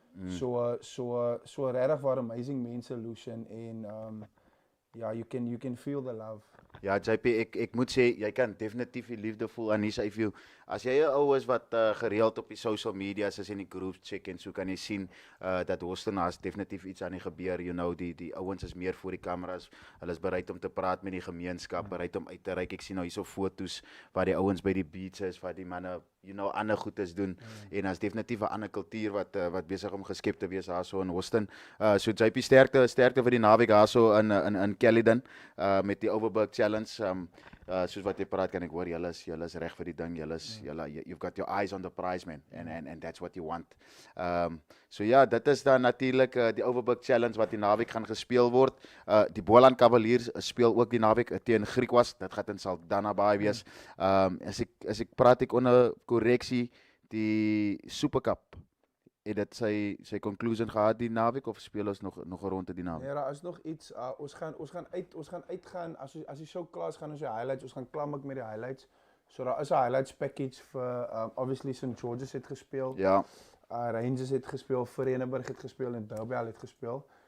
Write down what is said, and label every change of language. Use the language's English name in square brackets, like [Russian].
[Afrikaans] So regtig waar amazing mense, Lucian, en ja, [English] you can feel the love. [Afrikaans] Ja, JP, ek moet sê, jy kan definitief die liefde voel aan Anissa. As jy 'n ou is wat gereeld op die social media is in die group check en so, kan jy sien dat Hoston is definitief iets aan die gebeur. [English] You know, [Afrikaans] die ouens is meer voor die kameras. Hulle is bereid om te praat met die gemeenskap, bereid om uit te reik. Ek sien nou hierso foto's waar die ouens by die beach is, waar die manne, [English] you know, [Afrikaans] ander goedes doen. En as definitief 'n ander kultuur wat besig om geskep te wees daarso in Hoston. So JP, sterkte vir die naweek daarso in Caledon met die Overbuck Challenge. Soos wat jy praat, kan ek hoor, julle is reg vir die ding. [English] You've got your eyes on the prize, man, and that's what you want. [Afrikaans] So ja, dit is dan natuurlik die Overbuck Challenge wat die naweek gaan gespeel word. Die Boland Cavaliers speel ook die naweek teen Griquas. Dit gaan in Saldanha Bay wees. As ek praat ek onder korreksie, die Supercup, het dit sy conclusion gehad die naweek, of speel ons nog 'n ronde die naweek? Nee, daar is nog iets. Ons gaan uitgaan as die show klaar is, gaan ons die highlights, ons gaan klam met die highlights. So daar is 'n highlights package vir obviously St. George's het gespeel. Ja. Rangers het gespeel, Verenigburg het gespeel en Derby het gespeel.